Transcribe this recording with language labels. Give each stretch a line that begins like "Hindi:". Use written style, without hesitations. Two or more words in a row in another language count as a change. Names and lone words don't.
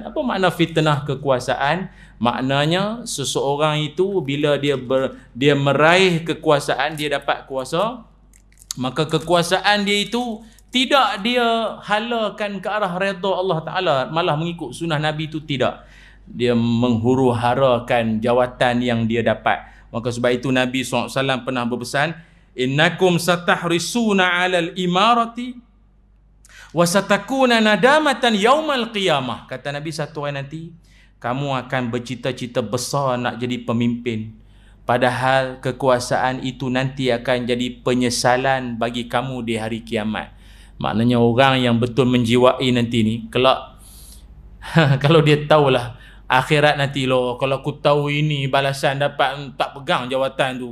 Malay: Apa makna fitnah kekuasaan? Maknanya seseorang itu bila dia meraih kekuasaan, dia dapat kuasa, maka kekuasaan dia itu tidak dia halakan ke arah redha Allah Ta'ala, malah mengikut sunnah Nabi itu tidak. Dia menghuru-harakan jawatan yang dia dapat. Maka sebab itu Nabi SAW pernah berpesan,
Arabic: إنكم ستحرصون على الإمارة وستكون ندامة يوم القيامة.
Malay: Kata Nabi, satu hari nanti kamu akan bercita-cita besar nak jadi pemimpin, padahal kekuasaan itu nanti akan jadi penyesalan bagi kamu di hari kiamat. Maknanya orang yang betul menjiwai nanti ni kelak kalau dia tahulah akhirat nanti, loh kalau aku tahu ini balasan dapat, tak pegang jawatan tu.